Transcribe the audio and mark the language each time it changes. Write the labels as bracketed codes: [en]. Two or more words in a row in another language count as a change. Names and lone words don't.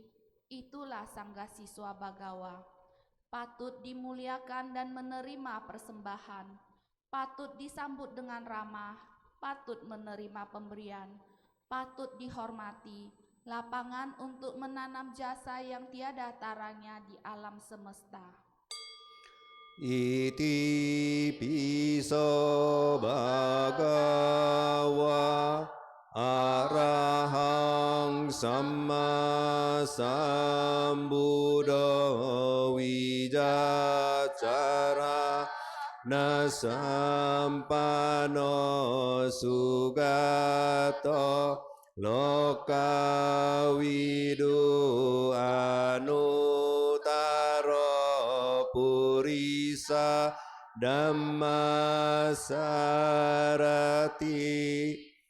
[id] Itulah sangga siswa Bhagawa. Patut dimuliakan dan menerima persembahan, patut disambut dengan ramah, patut menerima pemberian, patut dihormati, lapangan untuk menanam jasa yang tiada taranya di alam semesta. [pi] Iti piso Bhagawa Arahang Samma Sambuddho Wijacara Nasampano Sugato Lokawidu Anutaro Purisa Dhammasarati